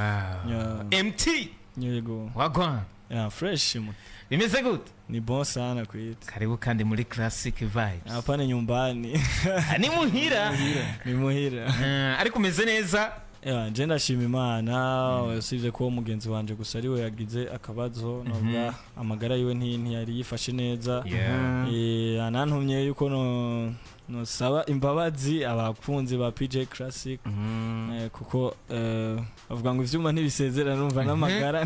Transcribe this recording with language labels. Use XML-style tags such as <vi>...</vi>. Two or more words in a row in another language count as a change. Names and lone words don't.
<rn>MT yego wagwan fresh bimeze gute? Ni bon sana kwita. Karibu kandi muri Classic Vibes.</rn> <sw>Hapa ni nyumbani.</sw> <rn>Ni muhira. Ni muhira. Ariko umeze neza. Je ndashima Imana usibye ko mugenzi wanje gusa ariwe yagize akabazo nubwa amagara yiwe ntiyari yifashe neza. Anantumye yuko no saba imbabazi abakunzi ba PJ Classic kuko avuga ngo ivyuma ntibisezerana numva n'amagara</rn>